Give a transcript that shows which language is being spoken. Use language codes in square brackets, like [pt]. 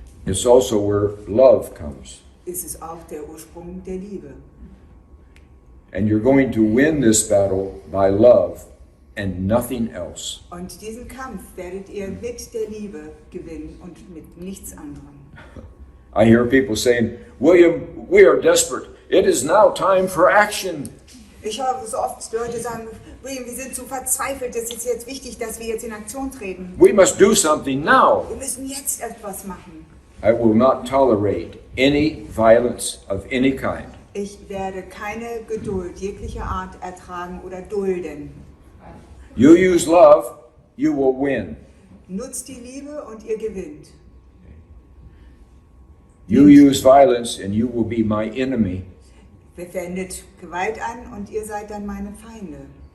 [en] It's also where love comes. [de] Ist es auch der Ursprung der Liebe. [en] And you're going to win this battle by love and nothing else. [de] Und diesen Kampf werdet ihr mit der Liebe gewinnen und mit nichts anderem. [en] I hear people saying, William, we are desperate. It is now time for action. [de] Ich höre so oft Leute sagen, William, wir sind so verzweifelt, es ist jetzt wichtig, dass wir jetzt in Aktion treten. [en] We must do something now. [de] Wir müssen jetzt etwas machen. [en] I will not tolerate any violence of any kind. [de] Ich werde keine Geduld jeglicher Art ertragen oder dulden. [en] You use love, you will win. [de] Nutzt die Liebe und ihr gewinnt. [en] You use violence and you will be my enemy, [de] Wendet Gewalt an und ihr seid dann meine Feinde.